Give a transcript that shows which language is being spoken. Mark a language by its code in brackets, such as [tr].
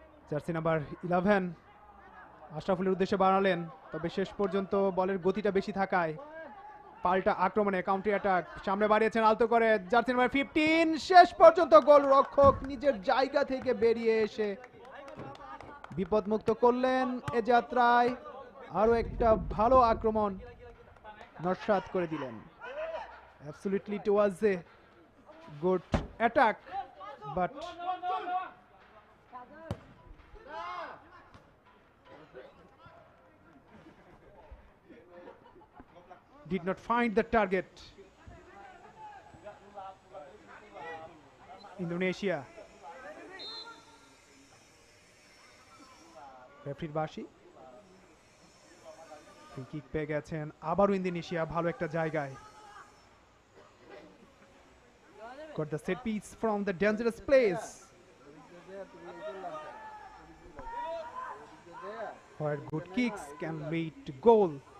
[bn] Jersey number 11 আশরাফুলের উদ্দেশ্যে বাড়ালেন, তবে শেষ পর্যন্ত বলের গতিটা বেশি থাকায় পাল্টা আক্রমণে কাউন্টার অ্যাটাক সামনে বাড়িয়েছেন আলতো করে জার্সি নাম্বার 15, শেষ পর্যন্ত গোল রক্ষক নিজের জায়গা থেকে বেরিয়ে এসে বিপদমুক্ত করলেন এ যাত্রায়। আরো একটা ভালো আক্রমণ নস্যাৎ করে দিলেন। [en] Absolutely it was a good attack, but did not find the target. Indonesia. [bn] রেফারির বাঁশি। ফ্রি কিক পেয়ে গেছেন আবারও ইন্দোনেশিয়া ভালো একটা জায়গায়। [en] Got the set piece from the dangerous place where good kicks can lead to goal.